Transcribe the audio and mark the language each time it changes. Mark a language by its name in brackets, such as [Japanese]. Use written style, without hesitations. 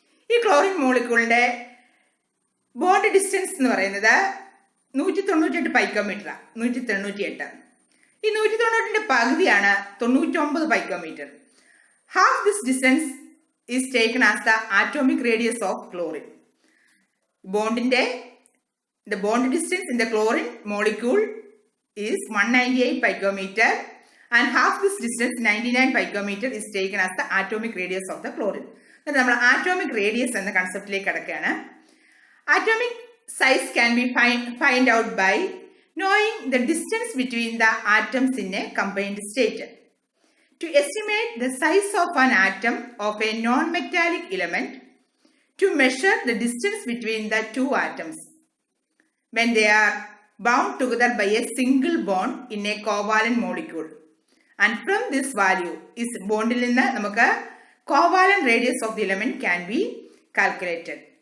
[Malayalam] ഈ chlorine മോളിക്യൂളിന്റെ bond distance എന്ന് പറയുന്നത് 198 പൈക്കോമീറ്ററാണ്. 198. ഈ 198ന്റെ പകുതിയാണ് 99 picometre. [English] Half this distance is taken as the atomic radius of chlorine. The bond distance in the chlorine molecule is 198 picometer and half this distance 99 picometer is taken as the atomic radius of the chlorine. [Malayalam] നമ്മൾ atomic radius എന്ന കൺസെപ്റ്റിലേക്ക് കടക്കുകയാണ്. [English] Atomic size can be find out by knowing the distance between the atoms in a combined state. To estimate the size of an atom of a non-metallic element, to measure the distance between the two atoms when they are bound together by a single bond in a covalent molecule, and from this value is [Malayalam] bondil ninnu namukku [English] covalent radius of the element can be calculated.